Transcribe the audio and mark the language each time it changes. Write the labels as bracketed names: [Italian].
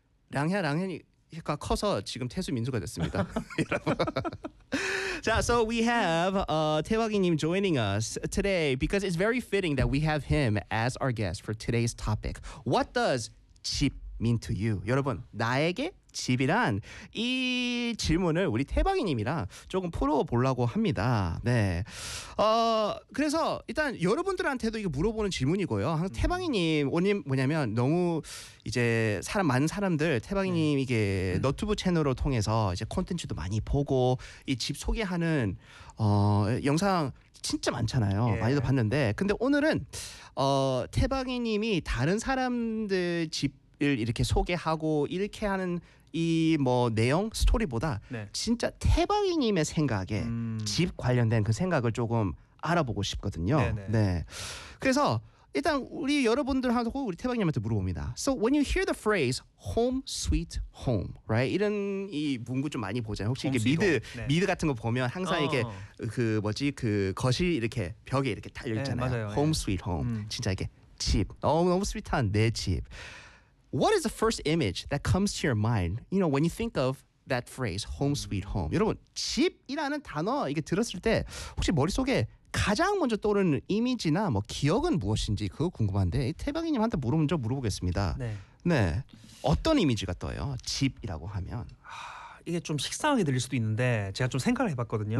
[Korean] 랑혜 랑현이가 커서 지금 태수 민수가 됐습니다. [English] 자, so we have 태박이님 joining us today because it's very fitting that we have him as our guest for today's topic. What does 집 mean to you? [Korean] 여러분, 나에게 집이란? 이 질문을 우리 태박이님이랑 조금 풀어보려고 합니다. 네. 그래서 일단 여러분들한테도 이거 물어보는 질문이고요. 항상 태박이님, 오님 뭐냐면 너무 이제 사람 많은 사람들 태박이님에게 너튜브 채널을 통해서 이제 콘텐츠도 많이 보고 이 집 소개하는 영상 진짜 많잖아요. 예. 많이도 봤는데. 근데 오늘은 태박이님이 다른 사람들 집 을 이렇게 소개하고 이렇게 하는 이 뭐 내용 스토리보다 네. 진짜 태박이님의 생각에 집 관련된 그 생각을 조금 알아보고 싶거든요. 네네. 네. 그래서 일단 우리 여러분들하고 우리 태박이님한테 물어봅니다. [English] So when you hear the phrase home sweet home, right? [Korean] 이런 이 문구 좀 많이 보잖아요. 혹시 이게 미드 네. 미드 같은 거 보면 항상 이게 그 뭐지 그 거실 이렇게 벽에 이렇게 달려 있잖아요. 네, [English] home sweet home. [Korean] 진짜 이게 집 너무 너무 스윗한 내 집. [English] What is the first image that comes to your mind? You know, when you think of that phrase, home sweet home. [Korean] 여러분, 집이라는 단어 이게 들었을 때 혹시 머릿속에 가장 먼저 떠오르는 이미지나 뭐 기억은 무엇인지 그거 궁금한데 태박이님한테 먼저 물어보겠습니다. 네. 네. 어떤 이미지가 떠요? 집이라고 하면. 이게 좀 식상하게 들릴 수도 있는데 제가 좀 생각을 해봤거든요.